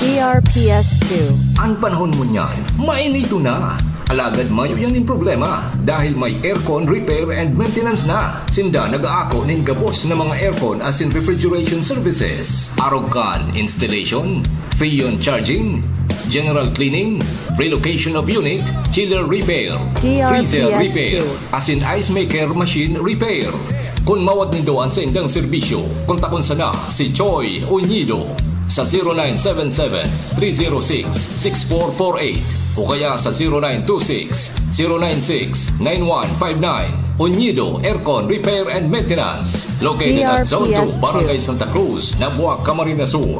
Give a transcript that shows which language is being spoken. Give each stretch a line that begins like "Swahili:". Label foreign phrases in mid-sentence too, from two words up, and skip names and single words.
Bikol: DRPS 2. Ang panahon mo niyan, mainito na. Alagad mayo yan yung problema dahil may
English: aircon repair and maintenance
Bikol: na. Sinda nag-aako ning gabos na mga aircon
English: as in refrigeration services, Arogan installation, Freon charging, general cleaning, relocation of unit, chiller repair, freezer DRPS repair, 2. as in ice maker machine repair.
Bikol: Kung mawat nindoan sa indang serbisyo, kontakon sana si Choi Puñido sa 0977-306-6448 o kaya sa 0926-096-9159.
English: Puñido Aircon Repair and Maintenance, located at Zone 2, Barangay Santa Cruz, Nabuac, Camarines Sur.